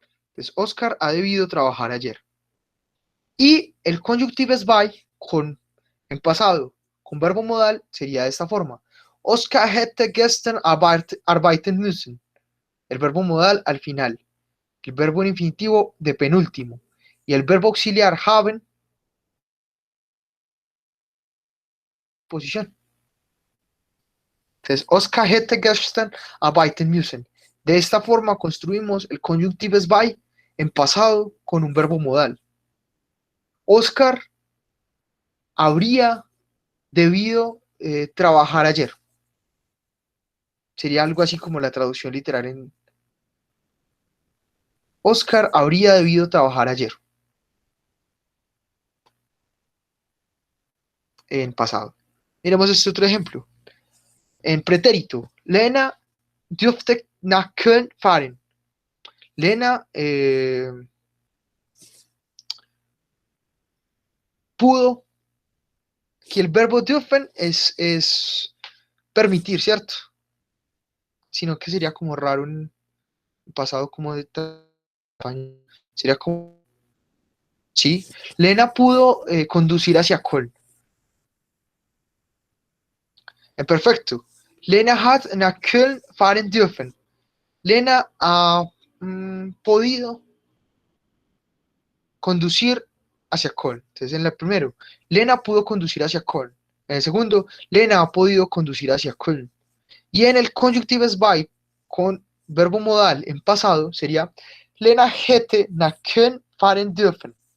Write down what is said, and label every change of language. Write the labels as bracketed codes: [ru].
[es] Entonces, Oscar ha debido trabajar ayer. Y el conjunctives by en pasado con verbo modal sería de esta forma. [de] Oscar hätte gestern arbeiten müssen. [es] El verbo modal al final. El verbo en infinitivo de penúltimo. Y el verbo auxiliar haben, posición. [de] Entonces, Oscar hätte gestern arbeiten müssen. [es] De esta forma construimos el conjunctives by en pasado con un verbo modal. Oscar habría debido trabajar ayer. Sería algo así como la traducción literal en Oscar habría debido trabajar ayer. En pasado. Miremos este otro ejemplo. En pretérito. [de] Lena dürfte nach Köln fahren. [es] Lena pudo, que el verbo dürfen es permitir, ¿cierto? Sino que sería como raro en pasado como de sería como sí, Lena pudo conducir hacia Köln. En perfecto. [de] Lena hat nach Köln fahren dürfen. [es] Lena ha podido conducir hacia Köln. Entonces, en el primero, Lena pudo conducir hacia Köln. En el segundo, Lena ha podido conducir hacia Köln. Y en el conjunctives by, con verbo modal en pasado, sería [de] Lena hätte nach Köln fahren dürfen.